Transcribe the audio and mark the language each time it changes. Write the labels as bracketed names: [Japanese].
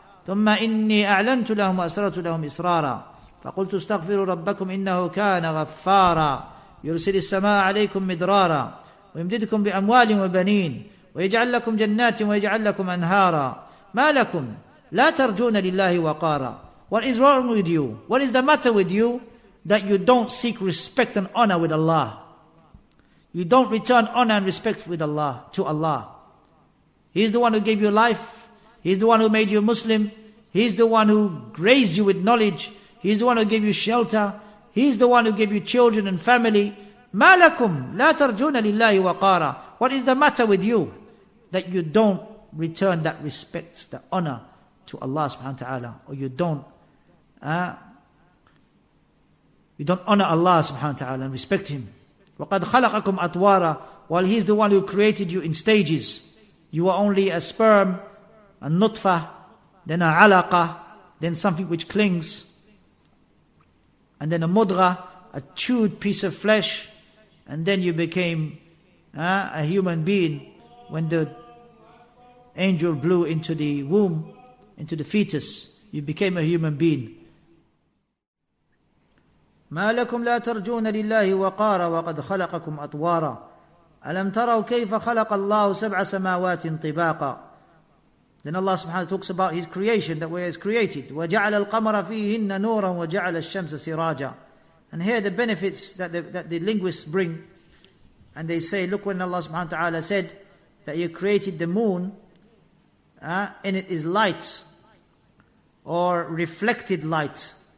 [Arabic] ثم إني أعلنت لهم وأسررت لهم إسرارا فقلت استغفروا ربكم إنه كان غفارا يرسل السماء عليكم مدرارا ويمددكم بأموال وبنين ويجعل لكم جنات ويجعل لكم أنهارا ما لكم لا ترجون لله وقارا. [English] What is wrong with you? What is the matter with you that you don't seek respect and honor with Allah? You don't return honor and respect with Allah to Allah. He's the one who gave you life. He's the one who made you Muslim. He's the one who raised you with knowledge. He's the one who gave you shelter. He's the one who gave you children and family. [Arabic] ما لكم لا ترجون لله وقارا. [English] What is the matter with you that you don't return that respect, that honor to Allah subhanahu wa ta'ala, or you don't honor Allah subhanahu wa ta'ala and respect Him. [Arabic] وَقَدْ خَلَقَكُمْ أَطْوَارًا. [English] While He's the one who created you in stages. You are only a sperm, a nutfah, then a alaqa, then something which clings, and then a mudgha, a chewed piece of flesh, and then you became a human being when the angel blew into the womb, into the fetus. You became a human being. [Arabic] ما لكم لا ترجون لله وقارا وقد خلقكم أطوارا ألم تروا كيف خلق الله سبع سماوات طباقا. [English] Then Allah subhanahu wa ta'ala talks about His creation, that way He has created. [Arabic] وَجَعَلَ الْقَمَرَ فِيهِنَّ نُورًا وَجَعَلَ الشَّمْسَ سِرَاجًا. [English] And here the benefits that the linguists bring. And they say, look, when Allah subhanahu wa ta'ala said that He created the moon, and it is light, or reflected light.